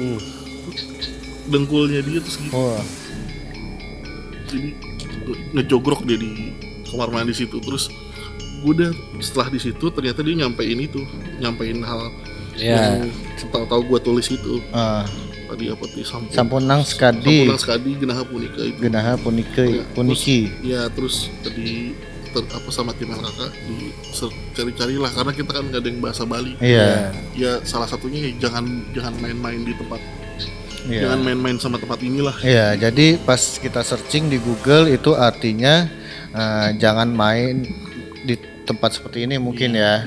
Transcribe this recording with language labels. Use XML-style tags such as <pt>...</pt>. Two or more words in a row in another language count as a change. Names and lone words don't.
<id>Dengkulnya dia tuh segitu. Oh. Jadi ngejogrok dia di kamar mandi situ. Terus gue udah setelah di situ ternyata dia nyampein hal Iya. yang tahu gue tulis itu Ah, tadi apa tuh</id> <ban>Sampunang Skadi Sampunang Skadi Genaha Punika itu. Genaha Puniki.</ban> <id>Ya terus tadi sama tim LKK cari-carilah karena kita kan gak ada yang bahasa Bali. Iya. Ya salah satunya ya jangan main-main di tempat. Iya. Jangan main-main sama tempat inilah. Iya, jadi pas kita searching di Google itu artinya jangan main di tempat seperti ini mungkin ya.</id>